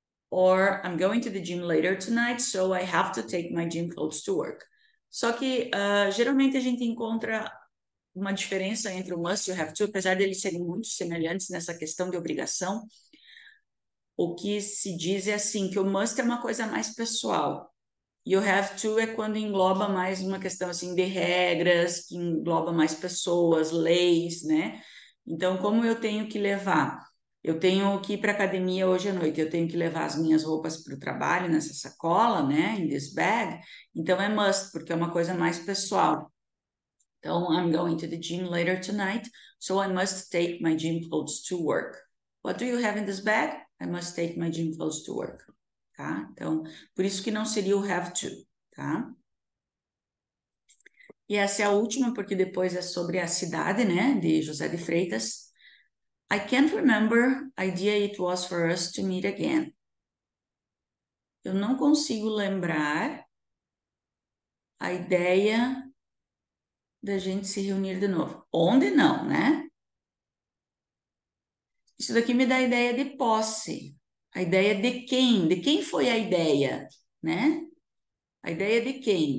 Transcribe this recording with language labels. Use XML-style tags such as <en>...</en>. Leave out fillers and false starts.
<en>or I'm going to the gym later tonight, so I have to take my gym clothes to work.</en> <pt>Só que geralmente a gente encontra uma diferença entre o must e o have to, apesar de eles serem muito semelhantes nessa questão de obrigação. O que se diz é assim, que o must é uma coisa mais pessoal. E o have to é quando engloba mais uma questão assim de regras, que engloba mais pessoas, leis, né? Então, como eu tenho que levar? Eu tenho que ir para a academia hoje à noite, eu tenho que levar as minhas roupas para o trabalho nessa sacola, né?</pt> <en>In this bag.</en> <pt>Então é must, porque é uma coisa mais pessoal.</pt> <en>Então, I'm going to the gym later tonight, so I must take my gym clothes to work. What do you have in this bag? I must take my gym clothes to work.</en> <pt>Tá? Então, por isso que não seria o have to, tá? E essa é a última, porque depois é sobre a cidade, né, de José de Freitas.</pt> <en>I can't remember idea it was for us to meet again.</en> <pt>Eu não consigo lembrar a ideia da gente se reunir de novo. Onde não, né? Isso daqui me dá a ideia de posse. A ideia de quem? De quem foi a ideia, né? A ideia de quem?</pt>